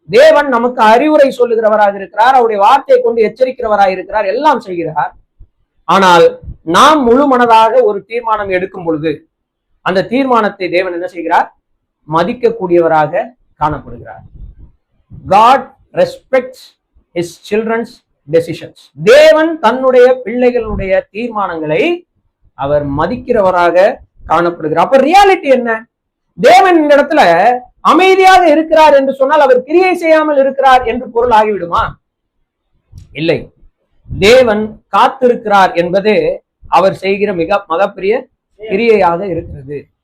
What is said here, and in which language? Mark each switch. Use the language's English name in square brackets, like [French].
[Tamil] தேவன் நமக்கு அறிவுரை சொல்லுகிறவராக இருக்கிறார், அவருடைய வார்த்தையை கொண்டு எச்சரிக்கிறவராக இருக்கிறார், எல்லாம் செய்கிறார். ஆனால் நாம் முழு மனதாக ஒரு தீர்மானம் எடுக்கும் பொழுது அந்த தீர்மானத்தை தேவன் என்ன செய்கிறார்? மதிக்கக்கூடியவராக காணப்படுகிறார். [English] God respects his children's decisions. [Tamil] தேவன் தன்னுடைய பிள்ளைகளுடைய தீர்மானங்களை அவர் மதிக்கிறவராக காணப்படுகிறார். அப்ப ரியாலிட்டி என்ன? தேவன் இந்த இடத்துல அமைதியாக இருக்கிறார் என்று சொன்னால் அவர் கிரியை செய்யாமல் இருக்கிறார் என்று பொருள் ஆகிவிடுமா? இல்லை. தேவன் காத்திருக்கிறார் என்பது அவர் செய்கிற மகப்பெரிய கிரியையாக இருக்கிறது.